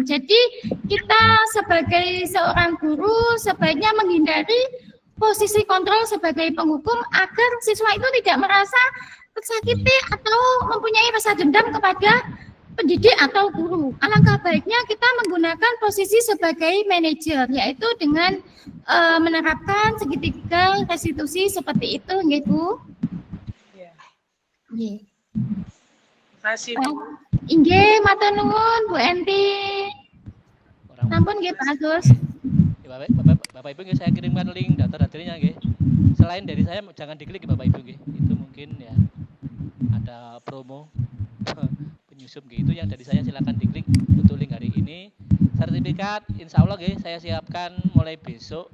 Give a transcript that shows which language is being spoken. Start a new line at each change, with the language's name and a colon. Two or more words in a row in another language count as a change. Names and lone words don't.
Indonesian: Jadi kita sebagai seorang guru sebaiknya menghindari posisi kontrol sebagai penghukum agar siswa itu tidak merasa tersakiti atau mempunyai rasa dendam kepada pendidik atau guru. Alangkah baiknya kita menggunakan posisi sebagai manajer, yaitu dengan menerapkan segitiga restitusi seperti itu, nggih Bu. Iya. Nggih. Terima kasih, Bu.
Javanese: Inggih, matur nuwun Bu Enti. Sampun nggih Pak Agus.
Indonesian: Bapak Ibu saya kirimkan link daftar hadirnya nggih. Selain dari saya jangan diklik Bapak Ibu nggih. Itu mungkin ya ada promo penyusup nggih. Itu yang dari saya silakan diklik untuk link hari ini. Sertifikat
Arabic: إن شاء الله
Indonesian: nggih saya siapkan mulai besok.